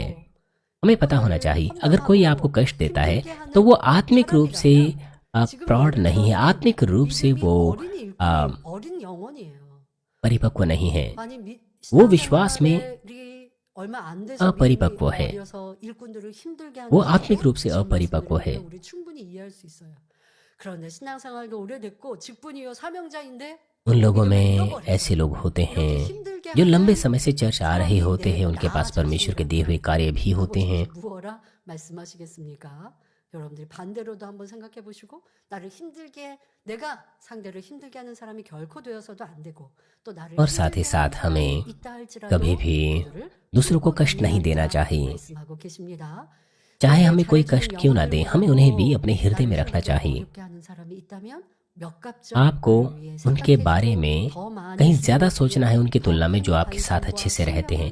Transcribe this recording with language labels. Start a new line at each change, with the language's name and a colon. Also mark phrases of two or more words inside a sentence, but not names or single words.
Hindi: हमें पता होना चाहिए अगर कोई आपको कष्ट देता है तो वो आत्मिक रूप से प्रौढ़ नहीं है, आत्मिक रूप से वो परिपक्व नहीं है, वो विश्वास में अपरिपक्व है, वो आत्मिक रूप से अपरिपक्व है। उन लोगों में ऐसे लोग होते हैं जो लंबे समय से चर्च आ रहे होते हैं, उनके पास परमेश्वर के दिए हुए कार्य भी होते हैं।
Korean: 여러분들이 반대로도 한번 생각해 보시고 나를 힘들게 내가 상대를 힘들게 하는 사람이 결코 되어서도 안 되고 또 나를
Hindi: और साथ ही साथ हमें कभी भी दूसरों को कष्ट नहीं देना चाहिए। चाहे हमें कोई कष्ट क्यों ना दे, हमें उन्हें भी अपने हृदय में रखना चाहिए। आपको उनके बारे में कहीं ज्यादा सोचना है उनकी तुलना में जो आपके साथ अच्छे से रहते हैं।